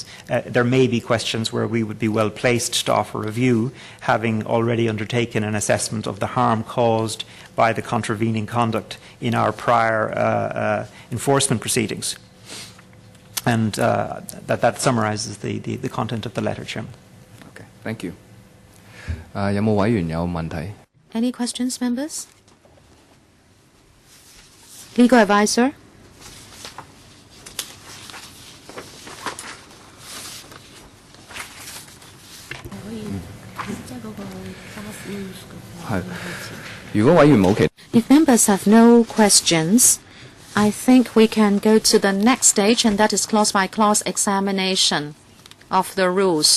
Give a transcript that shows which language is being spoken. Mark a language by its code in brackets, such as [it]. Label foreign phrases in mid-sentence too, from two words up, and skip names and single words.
[en] There may be questions where we would be well placed to offer a view, having already undertaken an assessment of the harm caused by the contravening conduct in our prior enforcement proceedings. And that summarises the content of the letter, Chairman. Okay, thank you. [yue] 有冇委員有問題? [en] Any questions, members? Legal advisor. If members have no questions, I think we can go to the next stage, and that is clause-by-clause examination of the rules.